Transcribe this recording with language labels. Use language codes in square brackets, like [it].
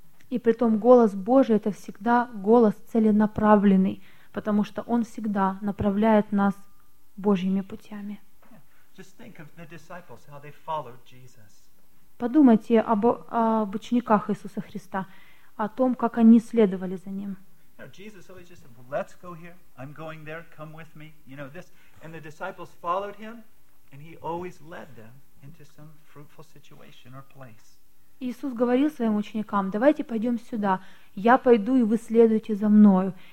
[ru] И при том, голос Божий — это всегда голос целенаправленный, потому что Он всегда направляет нас Божьими путями. [en] Just think of the disciples, how they followed Jesus. [ru] Подумайте об учениках Иисуса Христа, о том, как они следовали за Ним. Иисус говорил своим ученикам: давайте пойдем сюда, я пойду, и вы следуйте за Мною.